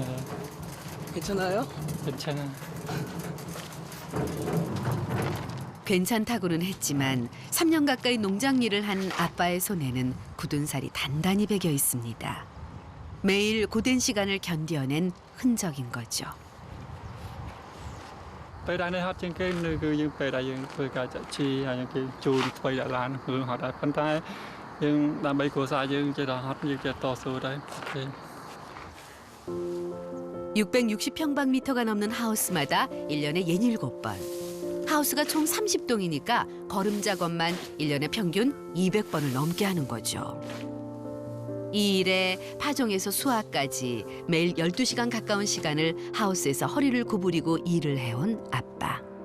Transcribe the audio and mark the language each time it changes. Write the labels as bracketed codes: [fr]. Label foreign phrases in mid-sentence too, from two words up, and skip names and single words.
[ko] 괜찮아요? 괜찮아. 괜찮다고는 했지만 3년 가까이 농장 일을 한 아빠의 손에는 굳은 살이 단단히 배겨 있습니다. 매일 고된 시간을 견뎌낸 흔적인 거죠. [km] ពេលដែរនេះហត់ជាងគេនៅគឺយើងពេលដែរយើងធ្វើការចាក់ជីហើយយើងគេចូលថ្មីដាក់ឡានគឺហត់ដែរប៉ុន្តែយើងដើម្បីគ្រួសារយើងចេះតែហត់យើងចេះតស៊ូដែរអូខេ [ko] 660평방미터가 넘는 하우스마다 1년에 67번. 하우스가 총 30동이니까 거름 작업만 1년에 평균 200번을 넘게 하는 거죠. 이 일에 파종에서 수확까지 매일 12시간 가까운 시간을 하우스에서 허리를 구부리고 일을 해온 아빠.